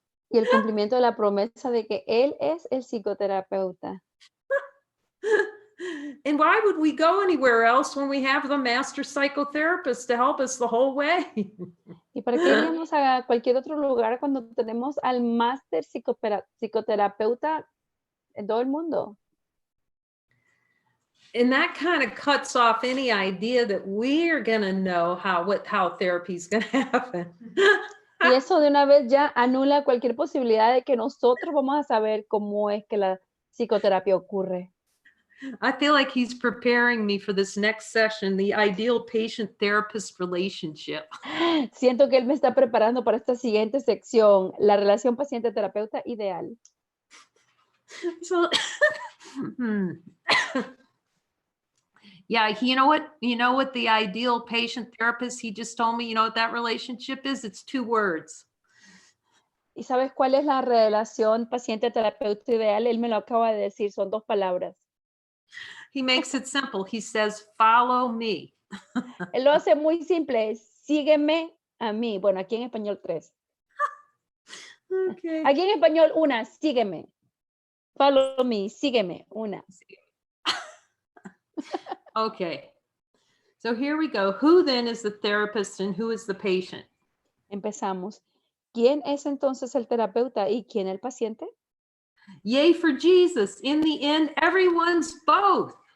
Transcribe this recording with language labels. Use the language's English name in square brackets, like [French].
[Spanish] Y el cumplimiento de la promesa de que él es el psicoterapeuta. [English] And why would we go anywhere else when we have the master psychotherapist to help us the whole way? [Spanish] ¿Y para qué iríamos a cualquier otro lugar cuando tenemos al máster psicoterapeuta en todo el mundo? [English] And that kind of cuts off any idea that we're going to know how therapy is going to happen. [Spanish] Y eso de una vez ya anula cualquier posibilidad de que nosotros vamos a saber cómo es que la psicoterapia ocurre. [English] I feel like he's preparing me for this next session, the ideal patient-therapist relationship. [Spanish] Siento que él me está preparando para esta siguiente sección, la relación paciente-terapeuta ideal. [English] So, yeah, you know what the ideal patient-therapist, he just told me, you know what that relationship is? It's 2 words. [Spanish] ¿Y sabes cuál es la relación paciente-terapeuta ideal? Él me lo acaba de decir, son 2 palabras. [English] He makes it simple. He says, follow me. [Spanish] Él lo hace muy simple, sígueme a mí. Bueno, aquí en español 3. [English] Okay. [Spanish] Aquí en español 1, sígueme. [English] Follow me, [Spanish] sígueme, [English] 1. Okay. So here we go. Who then is the therapist and who is the patient? [Spanish] Empezamos. ¿Quién es entonces el terapeuta y quién el paciente? [English] Yay for Jesus. In the end, everyone's both.